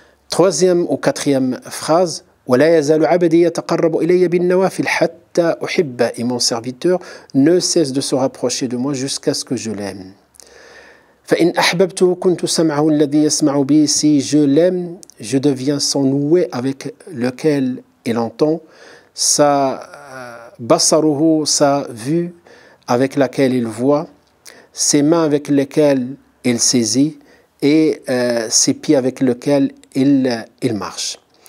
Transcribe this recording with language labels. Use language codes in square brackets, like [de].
[fr] Troisième ou quatrième phrase, [ar] ولا يزال عبدي يتقرب إلي بالنوافل حتى أحبه. [fr] Et mon serviteur ne cesse de se rapprocher de moi jusqu'à ce que je l'aime. [ar] فإن أحببته كنت سمعه الذي يسمع به. [fr] Si je l'aime, je deviens son ouïe avec lequel il entend, sa basaruhu, sa vue avec laquelle il voit, ses mains avec lesquelles il saisit et ses pieds avec lesquels il marche.